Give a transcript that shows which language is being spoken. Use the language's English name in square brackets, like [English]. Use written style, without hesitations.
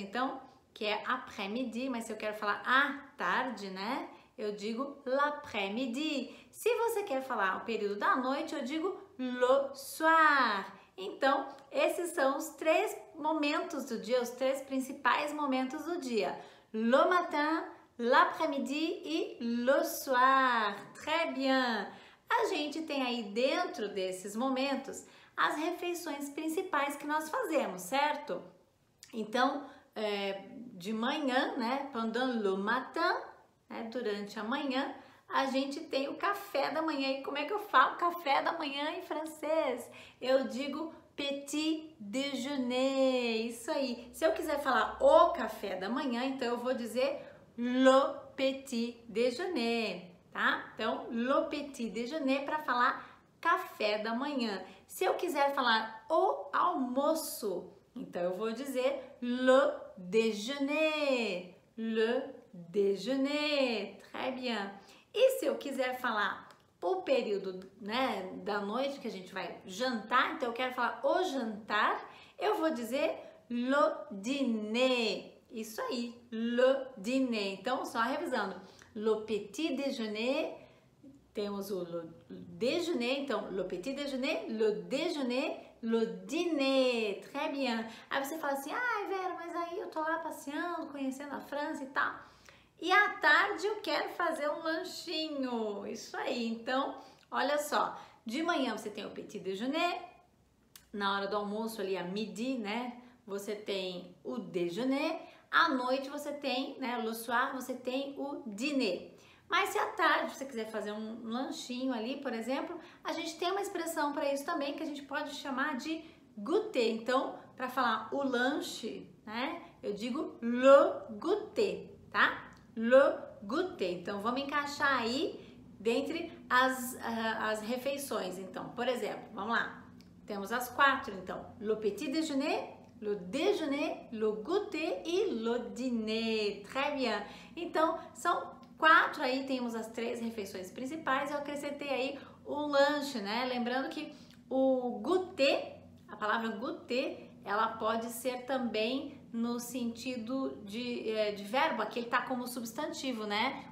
[Portuguese] Então, que é après-midi, mas se eu quero falar à tarde, né? Eu digo l'après-midi. Se você quer falar o período da noite, eu digo le soir. Então, esses são os três momentos do dia, os três principais momentos do dia. [French] Le matin, l'après-midi e le soir. Très bien! [Portuguese] A gente tem aí dentro desses momentos as refeições principais que nós fazemos, certo? Então, de manhã, né? Pendant le matin, durante a manhã, a gente tem o café da manhã. E como é que eu falo café da manhã em francês? Eu digo petit déjeuner. Isso aí. Se eu quiser falar o café da manhã, então eu vou dizer le petit déjeuner, tá? Então, le petit déjeuner para falar café da manhã. Se eu quiser falar o almoço, então eu vou dizer le déjeuner. Le déjeuner. [French] Très bien. [Portuguese] E se eu quiser falar o período, né, da noite que a gente vai jantar, então eu quero falar o jantar, eu vou dizer le dîner. Isso aí, le dîner. Então, só revisando. [French] Le petit déjeuner, [Portuguese] temos o [French] le déjeuner, então le petit déjeuner, le déjeuner, le dîner. Très bien. [Portuguese] Aí você fala assim, ai Vera, mas aí eu tô lá passeando, conhecendo a França e tal. E à tarde eu quero fazer um lanchinho, isso aí. Então, olha só, de manhã você tem o petit déjeuner, na hora do almoço ali, a midi, né? Você tem o déjeuner, à noite você tem, né, le soir, você tem o dîner. Mas se à tarde você quiser fazer um lanchinho ali, por exemplo, a gente tem uma expressão para isso também que a gente pode chamar de goûter. Então, para falar o lanche, né, eu digo le goûter, tá? Le goûter. Então, vamos encaixar aí dentre as refeições. Então, por exemplo, vamos lá. Temos as quatro, então. [French] Le petit déjeuner, le déjeuner, le goûter e le dîner. Très bien. [Portuguese] Então, são quatro aí, temos as três refeições principais. Eu acrescentei aí o lanche, né? Lembrando que o goûter, a palavra goûter, ela pode ser também no sentido de verbo, aqui ele tá como substantivo, né?